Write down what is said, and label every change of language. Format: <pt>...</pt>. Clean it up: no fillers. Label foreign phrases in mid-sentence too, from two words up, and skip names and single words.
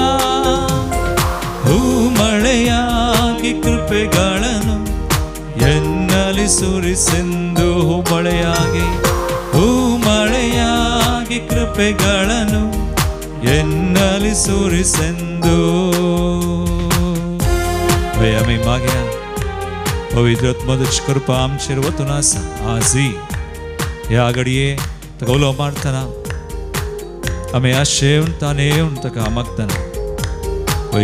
<kn>ಹೂ ಮಳೆಯಾಗಿ ಕೃಪೆಗಳನ್ನು ಎನ್ನಲಿ ಸುರಿಸೆಂದು ಹೂ ಮಳೆಯಾಗಿ ಹೂ ಮಳೆಯಾಗಿ ಕೃಪೆಗಳನ್ನು ಎನ್ನಲಿ ಸುರಿಸೆಂದು</kn> <kok>आम्ही मागया पवित्र आत्म्याची कृपा आमचेर वतून आसा आजय ह्या घडये ताका उलोव मारतना आमी आशेवन ताणेवन ताका मागतना पळय</kok>